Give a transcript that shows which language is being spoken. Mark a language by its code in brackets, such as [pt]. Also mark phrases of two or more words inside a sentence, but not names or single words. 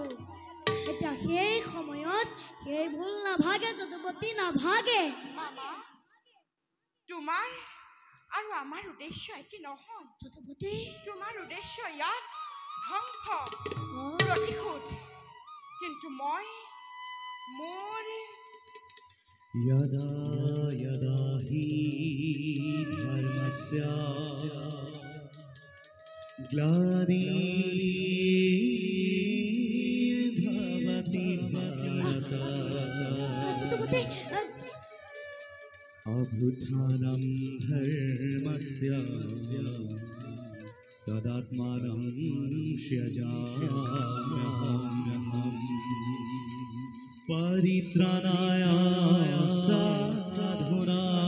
[as] এতিয়া সেই সময়ত সেই ভুল নাভাগে যদুপতি, নাভাগে। মামা, তোমাৰ আৰু আমাৰ উদ্দেশ্য একে নহয় যদুপতি। তোমাৰ উদ্দেশ্য ইয়াত ধ্বংস, প্ৰতিশোধ, কিন্তু মোৰ [sa] यदा यदा हि धर्मस्य ग्लानिर्भवति भारत अभ्युत्थानं धर्मस्य तदात्मानं सृजाम्यहम् परित्राणाय साधूनां